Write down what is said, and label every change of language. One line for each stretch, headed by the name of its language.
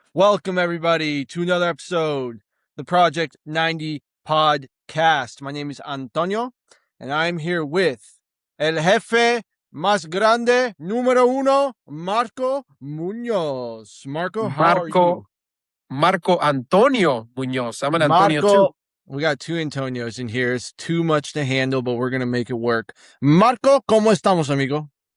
English: Welcome, everybody, to another episode, the Project 90 podcast. My name is Antonio, and I'm here with el jefe más grande, número uno, Marco Munoz. Marco, how are you? Marco Antonio Munoz. I'm an Antonio too. We got two Antonios in here. It's too much to handle, but we're going to make it work.
Spanish: Marco, ¿cómo estamos, amigo?